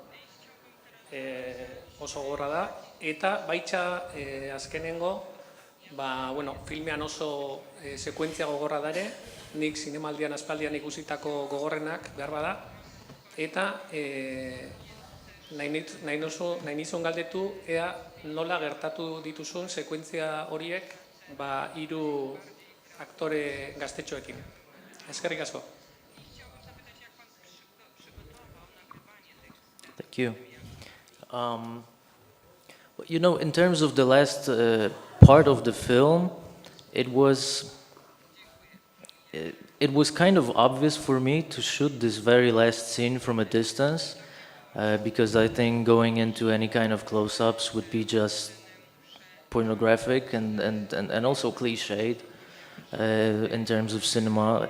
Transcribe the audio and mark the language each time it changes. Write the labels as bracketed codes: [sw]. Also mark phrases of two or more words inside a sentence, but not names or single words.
[eu] oso gorra da, eta baitxa azkenengo, filmean oso sekuentzia gogorra dare, nik zinemaldian aspaldian ikusitako gogorrenak behar bada, eta nahi nizun galdetu ea nola gertatu dituzun sekuentzia horiek hiru aktore gaztetxoekin. Eskerrik asko. [en] Thank you. In terms of the last part of the film, it was kind of obvious for me to shoot this very last scene from a distance, because I think going into any kind of close-ups would be just pornographic and also cliched in terms of cinema.